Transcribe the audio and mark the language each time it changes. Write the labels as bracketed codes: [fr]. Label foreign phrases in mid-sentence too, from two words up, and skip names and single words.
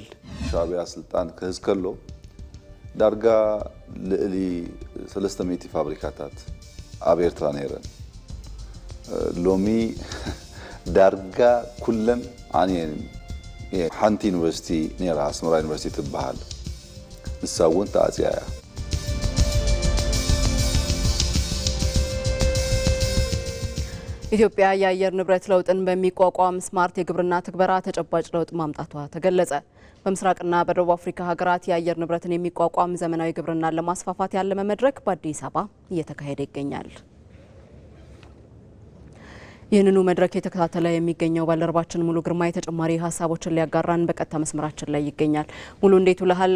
[ti] ሻዕብያ ስልጣን ክህዝ ከሎ ዳርጋ ልዕሊ 300 ፋብሪካታት ኣብ ኤርትራ ነይረን። ሎሚ ዳርጋ ኩለን ዓንየን። ሓንቲ ዩኒቨርሲቲ ነይራ ኣስመራ ዩኒቨርሲቲ ትበሃል፣ ንሳ እውን ተኣፅያ እያ። [am] ኢትዮጵያ የአየር ንብረት ለውጥን በሚቋቋም ስማርት የግብርና ትግበራ ተጨባጭ ለውጥ ማምጣቷ ተገለጸ። በምስራቅና በደቡብ አፍሪካ ሀገራት የአየር ንብረትን የሚቋቋም ዘመናዊ ግብርናን ለማስፋፋት ያለመ መድረክ በአዲስ አበባ እየተካሄደ ይገኛል። ይህንኑ መድረክ የተከታተለ የሚገኘው ባልደረባችን ሙሉ ግርማይ ተጨማሪ ሀሳቦችን ሊያጋራን በቀጥታ መስመራችን ላይ ይገኛል። ሙሉ እንዴት ውለሃል?